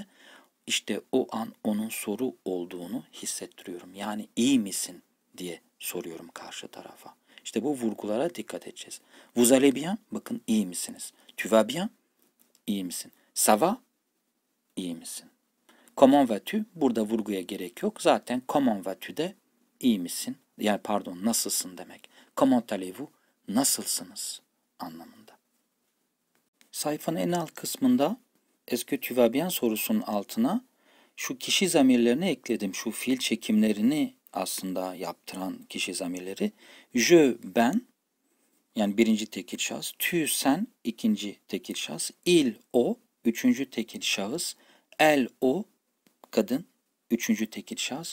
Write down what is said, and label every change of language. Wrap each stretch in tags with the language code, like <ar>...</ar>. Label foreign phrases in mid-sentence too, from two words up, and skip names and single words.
<tr>İşte o an onun soru olduğunu hissettiriyorum. Yani iyi misin diye soruyorum karşı tarafa. İşte bu vurgulara dikkat edeceğiz.</tr> <fr>Vous allez bien?</fr> <tr>Bakın iyi misiniz?</tr> <fr>Tu vas bien?</fr> <tr>İyi misin?</tr> <fr>Ça va?</fr> <tr>İyi misin?</tr> <fr>Comment vas-tu?</fr> <tr>Burada vurguya gerek yok. Zaten</tr> <fr>comment vas-tu</fr> <tr>de iyi misin? Yani pardon, nasılsın demek.</tr> <fr>Comment allez-vous?</fr> <tr>Nasılsınız anlamında. Sayfanın en alt kısmında</tr> <fr>est-ce que tu vas bien</fr> <tr>sorusunun altına şu kişi zamirlerini ekledim. Şu fiil çekimlerini aslında yaptıran kişi zamirleri. Je, ben, yani birinci tekil şahıs. Tu, sen, ikinci tekil şahıs. Il, o, üçüncü tekil şahıs. Elle, o, kadın, üçüncü tekil şahıs.</tr>